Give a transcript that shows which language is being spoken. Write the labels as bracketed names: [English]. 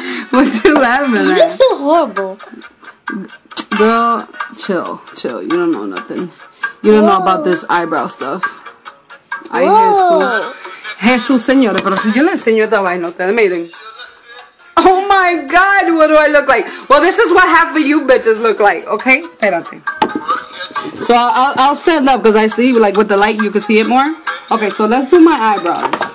[English] What you laughing at? You look so horrible. Girl, chill. You don't know nothing. You don't know about this eyebrow stuff. [Spanish] Ay, Jesús, señores. Pero si yo le enseño esta vaina, ustedes miren. [English] Oh my God, what do I look like? Well, this is what half of you bitches look like, okay? [Spanish] Espérate. [English] So I'll stand up because I see, like, with the light you can see it more. Okay, so let's do my eyebrows.